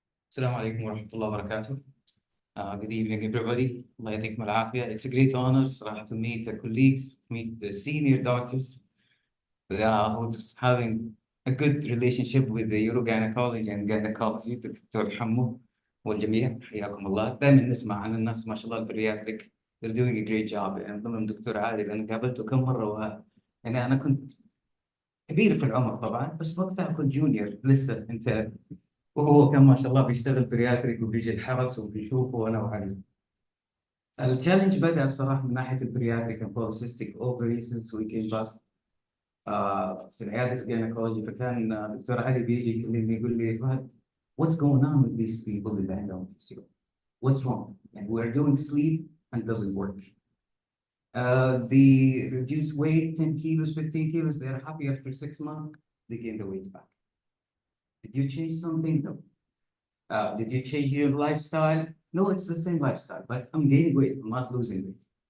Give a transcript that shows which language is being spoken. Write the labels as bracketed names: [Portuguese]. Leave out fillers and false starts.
[Arabic] السلام عليكم ورحمة الله وبركاته. [English] Good evening, everybody. [Arabic] الله يعطيكم العافية. [English] It's a great honor [Arabic] صراحة [English] to meet the colleagues, meet the senior doctors who's having a good relationship with the urogynecology and gynecology. [Arabic] دكتور حمو والجميع حياكم الله. دائما نسمع عن الناس ما شاء الله البرياتريك [English] they're doing a great job. [Arabic] يعني ضمن دكتور عادل أنا قابلته كم مرة يعني أنا كنت كبير في العمر طبعا بس وقتها كنت جونيور لسه انت وهو كان ما شاء الله بيشتغل برياتريك وبيجي الحرس وبيشوفه وانا وعلي. التشالنج بدأ بصراحه من ناحيه البرياتريك [English] and polycystic ovary since we came back [Arabic] في العياده الجينيكولوجي. فكان دكتور علي بيجي يكلمني يقول لي فهد [English] what's going on with these people [Arabic] اللي عندهم PCO? [English] What's wrong? And we're doing sleep and doesn't work. The reduced weight 10 kilos 15 kilos they're happy after 6 months. they gain the weight back. Did you change something? No. Did you change your lifestyle? No, it's the same lifestyle, but I'm gaining weight, I'm not losing weight.